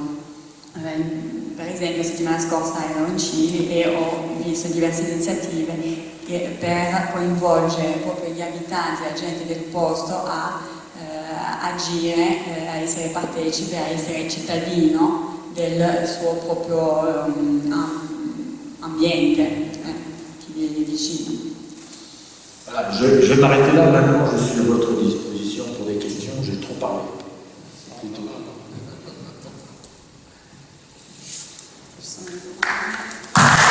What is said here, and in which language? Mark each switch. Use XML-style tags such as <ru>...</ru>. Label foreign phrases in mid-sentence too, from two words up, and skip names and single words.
<it>Per esempio, la settimana scorsa ero in Cile e ho visto diverse iniziative per coinvolgere proprio gli abitanti, la gente del posto a agire, a essere partecipe, a essere cittadino del suo proprio ambiente qui viene vicino.</it> <fr>Voilà, je vais m'arrêter là. Maintenant, je suis à votre disposition pour des questions. J'ai trop parlé. C'est tout.</fr>